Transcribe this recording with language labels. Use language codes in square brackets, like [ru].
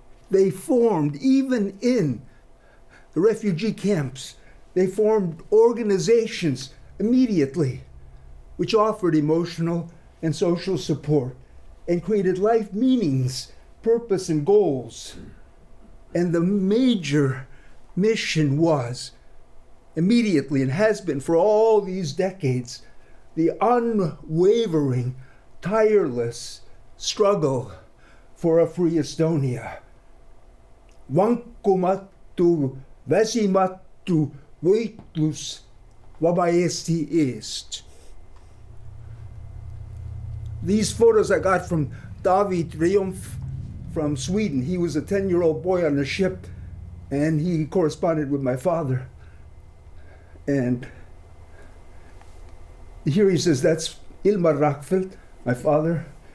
[en] They formed, even in the refugee camps, they formed organizations immediately which offered emotional and social support and created life meanings, purpose, and goals. And the major mission was, immediately, and has been for all these decades, the unwavering, tireless struggle for a free Estonia. [et] Vankumattu, väsimattu võitlus vaba Eesti eest. [en] These photos I got from David Triumf from Sweden. He was a 10-year-old boy on a ship, and he corresponded with my father. And here he says, that's Ilmar Rakfeldt, my father.